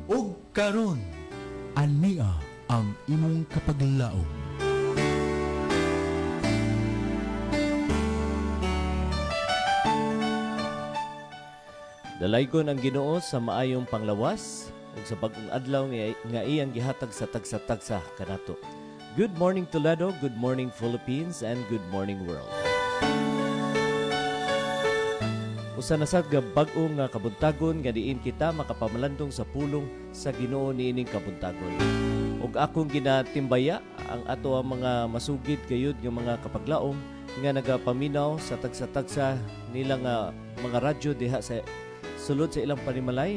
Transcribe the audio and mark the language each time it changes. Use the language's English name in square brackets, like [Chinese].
[Cebuano] Ug karon, ania ang imong kapaglaom. Dalaygon ang Ginoo sa maayong panglawas ug sa bag-ong adlaw nga iyang gihatag sa tagsa-tagsa kanato. [English] Good morning Toledo, good morning Philippines, and good morning world. [Cebuano] Usa na sad nga bag-o nga kabuntagon nga diin kita makapamalandong sa pulong sa Ginoo niining kabuntagon. Ug akong ginatimbaya ang ato ang mga masugid gayud nga mga kapaglaom nga nagapaminaw sa tagsa-tagsa nila nga mga radyo diha sa sulod sa ilang panimalay.